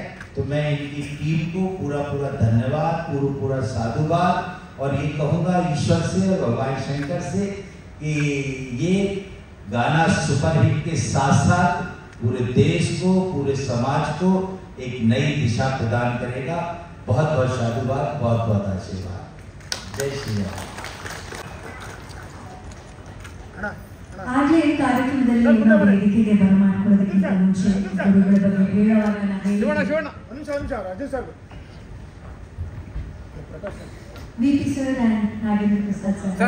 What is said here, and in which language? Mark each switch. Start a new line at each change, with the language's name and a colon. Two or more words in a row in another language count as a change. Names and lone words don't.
Hindi: तो मैं इनकी टीम को पूरा धन्यवाद, पूरा साधुवाद और ये कहूँगा ईश्वर से और भगवान शंकर से कि ये गाना सुपरहिट के साथ साथ पूरे देश को, पूरे समाज को एक नई दिशा प्रदान करेगा। बहुत बहुत साधुवाद, बहुत बहुत आशीर्वाद। जय श्री राम।
Kannada: ಆಗಲೇ ಕಾರ್ಯಕ್ರಮದಲ್ಲಿ ನಾವು ವೇದಿಕೆಗೆ ಬರಮಾಡ್ಕೊಳ್ಳೋದಕ್ಕಿಂತ ಮುಂಚೆ ಗುರುಗಳ ಬಗ್ಗೆ ಹೇಳುವಾಗ ವಿಪಿ
English: sir and
Kannada: ನಾಗೇಂದ್ರ ಪ್ರಸಾದ್ ಸರ್.